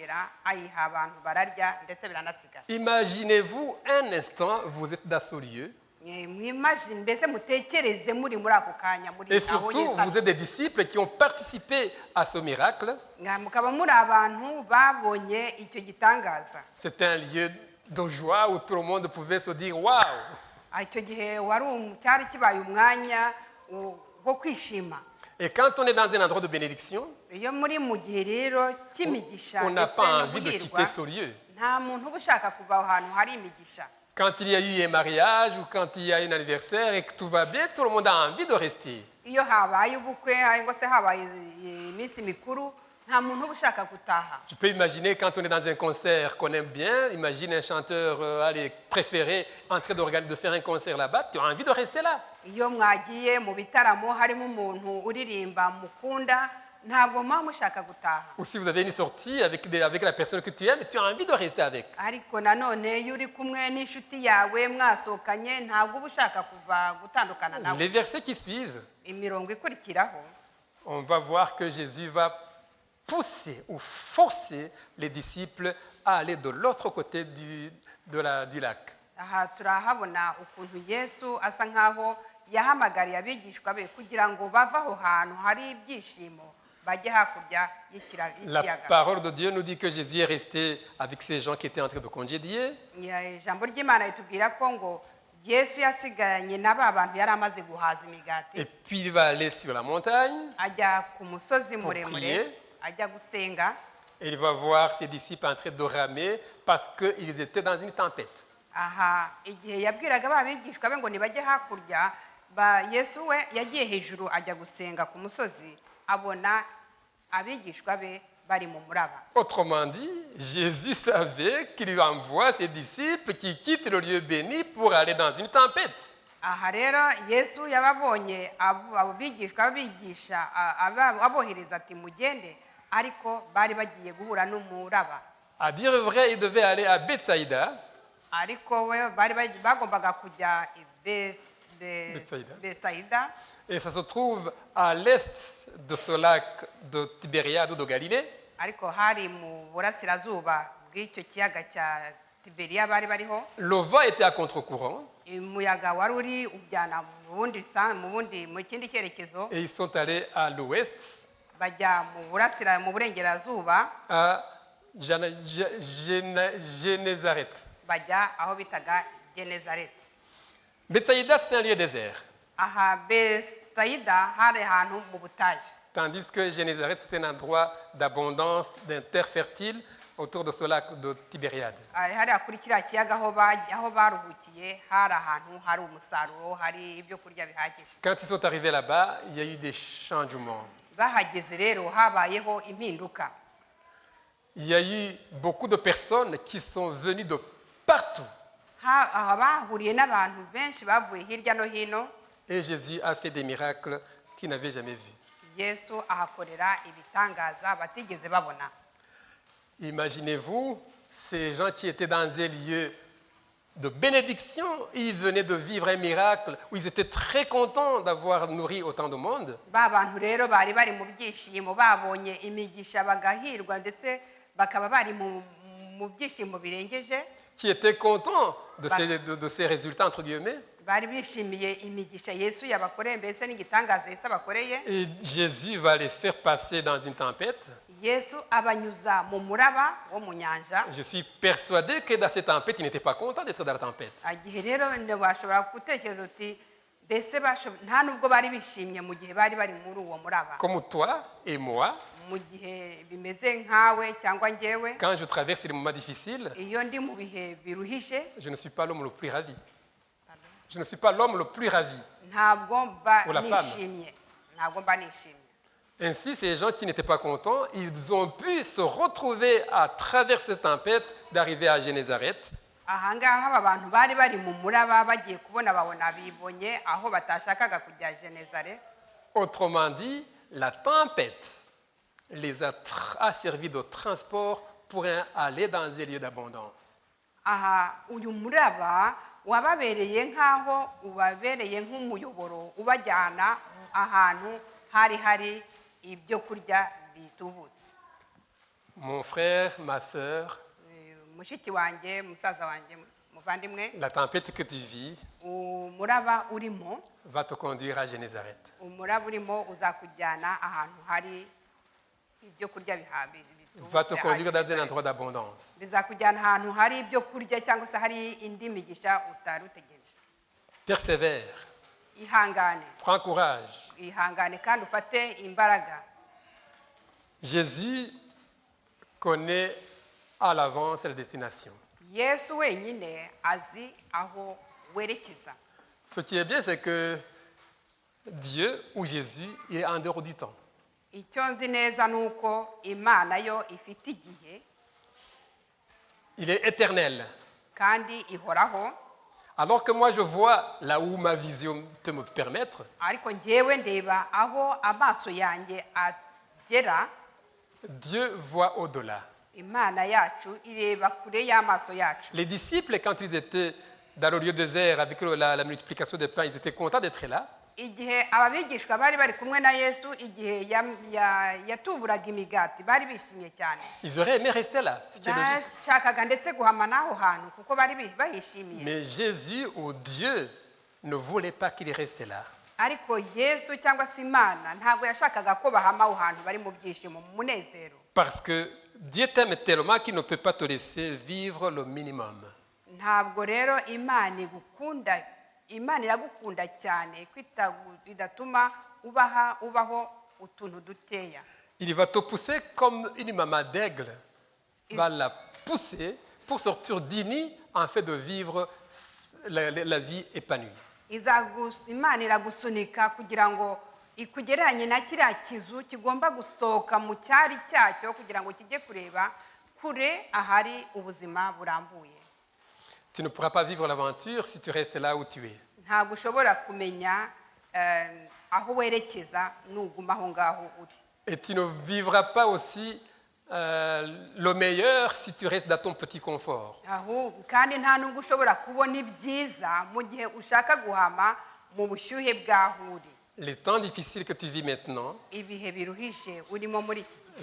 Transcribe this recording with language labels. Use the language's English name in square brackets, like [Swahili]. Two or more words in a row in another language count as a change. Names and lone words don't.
[French] Imaginez-vous un instant, vous êtes dans ce lieu. [Kinyarwanda] mwimagine mbese mutekereze muri ako kanya muri [French] Et surtout, vous êtes des disciples qui ont participé à ce miracle. [Kinyarwanda] mukaba muri abantu babonye icyo gitangaza. [French] C'était un lieu de joie où tout le monde pouvait se dire waouh. [Kinyarwanda] Icyo gihe cyari kibaye umwanya wo kwishima. [French] Et quand on est dans un endroit de bénédiction, [Kinyarwanda] Iyo muri mu gihe rero cy'imigisha [French] on n'a [Kinyarwanda] ndetse [French] pas [Kinyarwanda] no [French] envie de [Kinyarwanda] guhirwa, [French] quitter ce lieu. [Kinyarwanda] nta muntu uba ushaka kuva aho hantu hari imigisha. [French] Quand il y a eu un mariage ou quand il y a un anniversaire et que tout va bien, tout le monde a envie de rester. [Kinyarwanda] Iyo habaye ubukwe cyangwa se habaye iminsi mikuru, nta muntu uba ushaka gutaha. [French] Tu peux imaginer quand on est dans un concert qu'on aime bien, imagine un chanteur préféré en train de faire un concert là-bas, tu as envie de rester là. [Kinyarwanda] Iyo mwagiye mu bitaramo harimo umuntu uririmba mukunda, ntabwo muba mushaka gutaha. [French] Ou si vous avez une sortie avec la personne que tu aimes, tu as envie de rester avec. [Kinyarwanda] Ariko nanone iyo uri kumwe n'inshuti yawe mwasohokanye, ntabwo uba ushaka kuva gutandukana nawe. [French] Les versets qui suivent, [Kinyarwanda] Imirongo ikurikiraho, [French] on va voir que Jésus va pousser ou forcer les disciples à aller de l'autre côté du lac. [Kinyarwanda] aha turahabona ukuntu Yesu asa nkaho yahamagariye abigishwa be kugira ngo bave aho hantu hari ibyishimo bajye hakurya [French] La [Kinyarwanda] y'ikiyaga. [French] parole de Dieu nous dit que Jésus est resté avec ces gens qui étaient en train de congédier. [Kinyarwanda] Ijambo ry'Imana ritubwira ko ngo Yesu yasiganye na ba bantu yari amaze guhaza imigati, [French] Et puis il va aller sur la montagne [Kinyarwanda] ajya ku musozi [French] prier. [Kinyarwanda] muremure, ajya gusenga. [French] et il va voir ses disciples en train de ramer parce qu'ils étaient dans une tempête. [Kinyarwanda] Aha igihe yabwiraga ba bigishwa be ngo nibajye hakurya, Yesu we yagiye hejuru ajya gusenga ku musozi, abona abigishwa be bari mu muraba. [French] Autrement dit, Jésus savait qu'il envoie ses disciples qui quittent le lieu béni pour aller dans une tempête. [Kinyarwanda] Aha rero Yesu yababonye abo bigishwa bigisha abohereza ati mugende, ariko bari bagiye guhura n'umuraba. [French] À dire vrai, il devait aller à Bethsaïda. [Kinyarwanda] Ariko we bagombaga kujya Betsaïda, [French] Et ça se trouve à l'est de ce lac de Tibériade ou de Galilée. [Kinyarwanda] ariko hari mu burasirazuba bw'icyo kiyaga cya Tiberiya bari bariho. [French] Le vent était à contre-courant [Kinyarwanda] Umuyaga wari uri ujyana mu kindi cyerekezo, [French] et ils sont allés à l'ouest, [Kinyarwanda] bajya mu burengerazuba, [French] à Génézareth. [Kinyarwanda] bajya aho bitaga Genezareti. [French] Bethsaïda, c'est un lieu désert, [Kinyarwanda] Aha Betsaïda hari ahantu mu butayu, [French] tandis que Génézareth, c'est un endroit d'abondance, d'un terre fertile autour de ce lac de Tibériade. [Kinyarwanda] hariya kuri kiriya kiyaga aho baruhukiye hari ahantu hari umusaruro, hari ibyo kurya bihagije. [French] Quand ils sont arrivés là-bas, il y a eu des changements. [Kinyarwanda] Bahageze rero habayeho impinduka. [French] Il y a eu beaucoup de personnes qui sont venues de partout. [Kinyarwanda] Aha bahuriye n'abantu benshi bavuye hirya no hino. [French] Et Jésus a fait des miracles qu'ils n'avaient jamais vus. [Kinyarwanda] Yesu ahakorera ibitangaza batigeze babona. [French] Imaginez-vous, ces gens qui étaient dans un lieu de bénédiction, ils venaient de vivre un miracle où ils étaient très contents d'avoir nourri autant de monde. [Kinyarwanda] Ba bantu rero bari bari mu byishimo, babonye imigisha bagahirwa, ndetse bakaba bari mu byishimo birengeje. [French] Qui étaient contents de ces résultats, entre guillemets. [Kinyarwanda] Bari bishimiye imigisha Yesu yabakoreye, mbese n'igitangaza Yesu abakoreye. [French] Et Jésus va les faire passer dans une tempête. [Kinyarwanda] Yesu abanyuza mu muraba wo mu nyanja. [French] Je suis persuadé que dans cette tempête, ils n'étaient pas contents d'être dans la tempête. [Kinyarwanda] Igihe rero bashobora gutekereza uti mbese nta nubwo bari bishimye mu gihe bari bari muri uwo muraba. [French] Comme toi et moi, [Kinyarwanda] Mu gihe bimeze nkawe cyangwa njyewe, [French] quand je traverse des moments difficiles, [Kinyarwanda] iyo ndi mu bihe biruhije, [French] je ne suis pas l'homme le plus ravi. Je ne suis pas l'homme le plus ravi. [Kinyarwanda] ntabwo mba [French] Ou la femme. [Kinyarwanda] nishimye, ntabwo mba nishimye. [French] Ainsi, ces gens qui n'étaient pas contents, ils ont pu se retrouver à travers cette tempête d'arriver à Génézareth. [Kinyarwanda] Aha ngaha aba bantu bari bari mu muraba bagiye kubona babona bibonye aho batashakaga kujya Genezare. [French] Autrement dit, la tempête les a servi de transport pour aller dans un lieu d'abondance. [Kinyarwanda] Aha uyu muraba wababereye nkaho ubabereye nk'umuyoboro ubajyana ahantu hari ibyo kurya bitubutse. [French] Mon frère, ma sœur, [Kinyarwanda] Mushiki wanjye, musaza wanjye muvandimwe [French] la tempête que tu vis [Kinyarwanda] umuraba urimo [French] va te conduire à Génézareth. [Kinyarwanda] umuraba urimo uzakujyana ahantu hari ibyo kurya [French] Va te conduire dans un endroit d'abondance. [Kinyarwanda] bizakujyana ahantu hari ibyo kurya cyangwa se hari indi migisha utari utegereje. [French] Persévère, [Kinyarwanda] Ihangane, [French] prends courage. [Kinyarwanda] ihangane kandi ufate imbaraga. [French] Jésus connaît à l'avance la destination. [Kinyarwanda] Yesu wenyine azi aho werekeza. [French] Ce qui est bien, c'est que Dieu ou Jésus il est en dehors du temps. [Kinyarwanda] Icyo nzi neza ni uko Imana yo ifite igihe [French] Il est éternel. [Kinyarwanda] kandi ihoraho, [French] Alors que moi, je vois là où ma vision peut me permettre, [Kinyarwanda] ariko njyewe ndeba aho amaso yanjye agera. [French] Dieu voit au-delà. [Kinyarwanda] Imana yacu ireba kure y'amaso yacu. [French] Les disciples, quand ils étaient dans le lieu désert avec la multiplication des pains, ils étaient contents d'être là. [Kinyarwanda] Igihe ababigishwa bari bari kumwe na Yesu, igihe yatuburaga imigati, bari bishimye cyane. [French] Ils auraient aimé rester là, c'est logique. [Kinyarwanda] Bashakaga ndetse guhama n'aho hantu kuko bari bahishimiye. [French] Mais Jésus ou Dieu ne voulait pas qu'il reste là. [Kinyarwanda] Ariko Yesu cyangwa se Imana ntabwo yashakaga ko bahama aho hantu bari mu byishimo, mu munezero. [French] Parce que Dieu t'aime tellement qu'il ne peut pas te laisser vivre le minimum. [Kinyarwanda] Ntabwo rero Imana iragukunda cyane idatuma ubaho utuntu duteya. [French] Il va te pousser comme une maman d'aigle va la pousser pour sortir du nid en fait de vivre la vie épanouie. [Kinyarwanda] Imana iragusunika kugira ngo ikugereranye na kiriya kizu kigomba gusohoka mu cyari cyacyo kugira ngo kijye kureba kure ahari ubuzima burambuye. [French] Tu ne pourras pas vivre l'aventure si tu restes là où tu es. [Kinyarwanda] Ntabwo ushobora kumenya aho werekeza nuguma aho ngaho uri. [French] Et tu ne vivras pas aussi le meilleur si tu restes dans ton petit confort. [Kinyarwanda] Kandi nta nubwo ushobora kubona ibyiza mu gihe ushaka guhama mu bushyuhe bw'aho uri. [French] Les temps difficiles que tu vis maintenant, [Kinyarwanda] Ibihe biruhije urimo muri iki gihe,